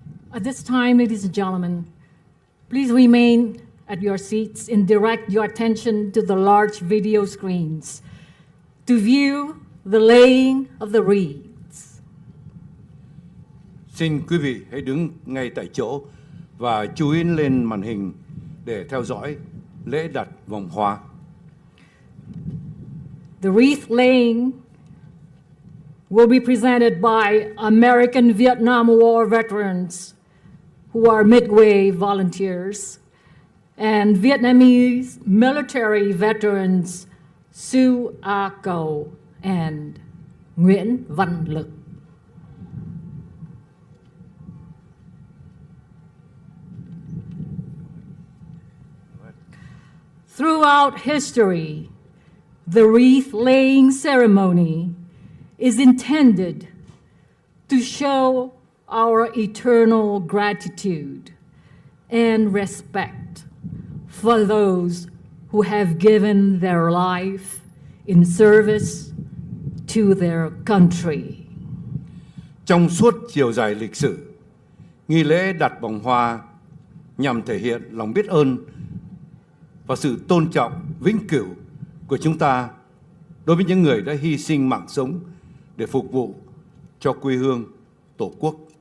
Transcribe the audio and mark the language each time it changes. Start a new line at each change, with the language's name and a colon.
English: At this time, ladies and gentlemen, please remain at your seats and direct your attention to the large video screens to view the laying of the wreaths.
Vietnamese: Xin quý vị hãy đứng ngay tại chỗ và chú ý lên màn hình để theo dõi lễ đặt vòng hoa.
English: The wreath laying will be presented by American Vietnam War veterans who are Midway volunteers and Vietnamese military veterans Su A Cầu and Nguyễn Văn Lực. Throughout history, the wreath-laying ceremony is intended to show our eternal gratitude and respect for those who have given their life in service to their country.
Vietnamese: Trong suốt chiều dài lịch sử, nghi lễ đặt vòng hoa nhằm thể hiện lòng biết ơn và sự tôn trọng vĩnh cửu của chúng ta đối với những người đã hy sinh mạng sống để phục vụ cho quê hương, Tổ quốc.